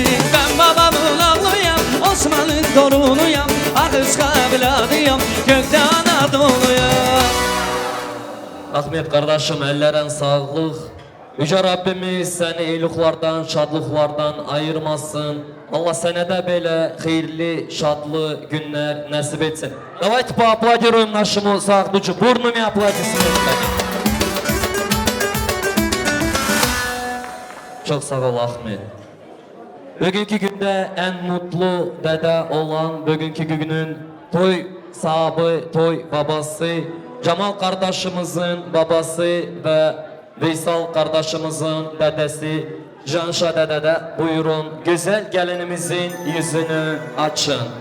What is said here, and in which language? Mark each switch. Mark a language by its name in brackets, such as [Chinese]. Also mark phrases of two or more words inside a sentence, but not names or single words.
[Turkish] Ben babamın oğluyam, Osman'ın torunuyam, Akışka evladıyam, gökte Anadolu'yam. Ahmet kardeşim, ellerin sağlık. Yüce Rabbimiz seni iyiliklerden, şadlıklardan ayırmasın. Allah sana da böyle hayırlı, şadlı günler nasip etsin. [Russian] Давайте поаплодируем нашему сахдучу. Бурными аплодисментами. [Turkish] Çok sağ ol Ahmet. Bugünkü günde en mutlu dede olan bugünkü günün toy sahibi, toy babası, Cemal kardeşimizin babası ve Veysel kardeşimizin dedesi Canşa dede de buyurun güzel gelinimizin yüzünü açın.